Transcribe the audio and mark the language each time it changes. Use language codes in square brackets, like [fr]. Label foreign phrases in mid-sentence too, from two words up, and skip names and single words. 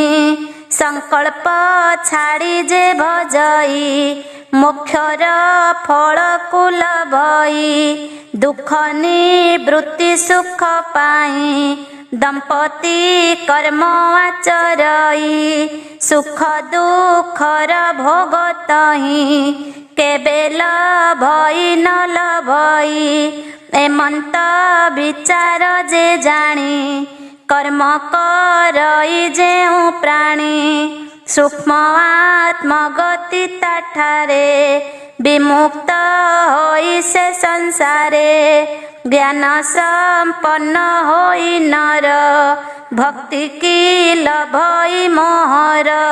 [or] ସଂକଳ୍ପ ଛାଡ଼ି ଯେ ଭଜଇ ମୋକ୍ଷର ଫଳକୁ ଲଭଇ। ଦୁଃଖ ନିବୃତ୍ତି ସୁଖ ପାଇଁ ଦମ୍ପତି କର୍ମ ଆଚରଇ। ସୁଖ ଦୁଃଖର ଭୋଗ ତହିଁ କେବେ ଲଭଇ ନ ଲଭଇ ଏମନ୍ତ ବିଚାର ଯେ ଜାଣି କର୍ମ କରଇ ଯେଉ ପ୍ରାଣୀ ସୂକ୍ଷ୍ମ ଆତ୍ମଗତି ତାଠାରେ ବିମୁକ୍ତ ହୋଇ ସେ ସଂସାରେ ଜ୍ଞାନ ସମ୍ପନ୍ନ ହୋଇ ନର ଭକ୍ତି କି ଲଭଇ ମୋହର